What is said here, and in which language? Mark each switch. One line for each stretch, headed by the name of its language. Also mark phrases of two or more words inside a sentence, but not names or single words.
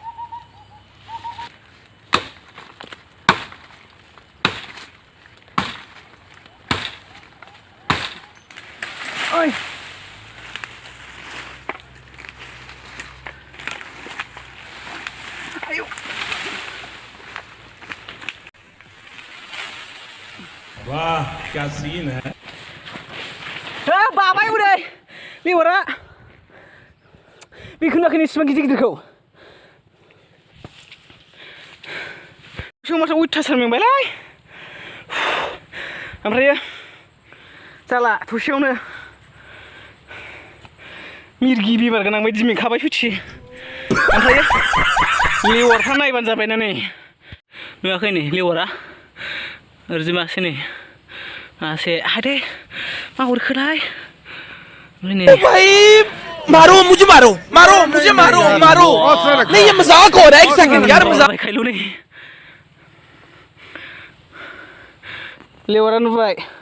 Bodo: ओइ आयौ
Hindi: वाह क्या सीन है।
Bodo: बाबाय हनै लेवारा बेखौ नुवाखै इसिबां गिदिर गिदिरखौ। माथो अयथासार मेंबायलै। ओमफ्रायो जाला थसेयावनो मिरगि बेमार गोनां बायदि मेंखाबाय सयथि। ओमफ्रायो लेवारफ्रा नायबानो जाबायना नै नुवाखै नै लेवारा ओरैजाय मासे नै मासे हायदे मा अरखोलाय।
Hindi: भाई मारो मुझे मारो मारो मुझे मारो मारो नहीं ये मजाक हो रहा है एक सेकंड यार मजाक
Bodo: खायलु नै लेवारा नुबाय।